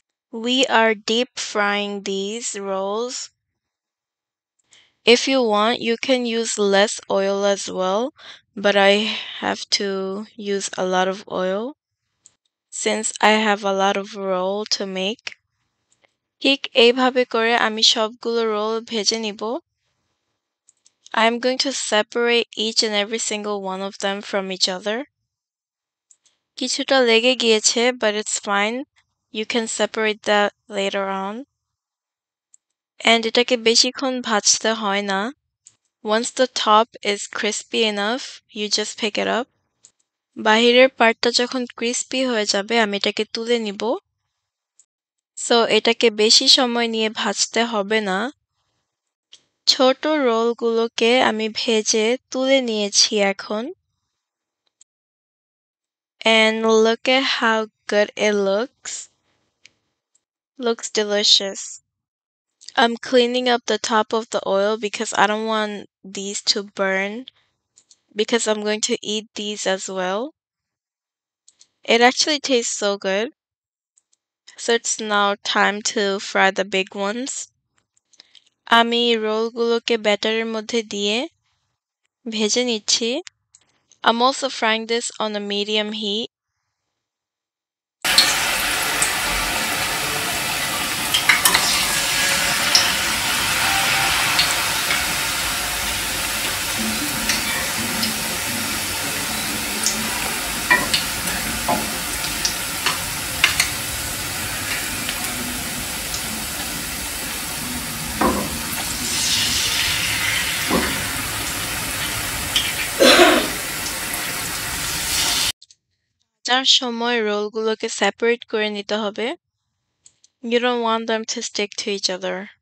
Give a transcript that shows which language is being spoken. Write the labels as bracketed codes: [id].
[en] We are deep frying these rolls. If you want, you can use less oil as well, but I have to use a lot of oil since I have a lot of roll to make. [bn] ঠিক এইভাবে করে আমি সবগুলো role ভেজে নিব. [en] I'm going to separate each and every single one of them from each other. [bn] কিছুটা লেগে গিয়েছে, [en] but it's fine. You can separate that later on. [bn] And এটাকে বেশিক্ষণ ভাজতে হয় না. [en] Once the top is crispy enough, you just pick it up. [bn] বাহিরের পার্টটা যখন crispy হয়ে যাবে, আমি এটাকে তুলে নিব. So এটাকে বেশি সময় নিয়ে ভাজতে হবে না. ছোট রোলগুলোকে আমি ভেজে তুলে নিয়েছি এখন. [en] And look at how good it looks. Looks delicious. I'm cleaning up the top of the oil because I don't want these to burn because I'm going to eat these as well. It actually tastes so good. So it's now time to fry the big ones. [bn] আমি রোলগুলোকে ব্যাটারের মধ্যে দিয়ে ভেজে নিচ্ছি. [en] I'm also frying this on a medium heat. [bn] ভাজার সময় রোলগুলোকে separate করে নিতে হবে। [en] You don't want them to stick to each other.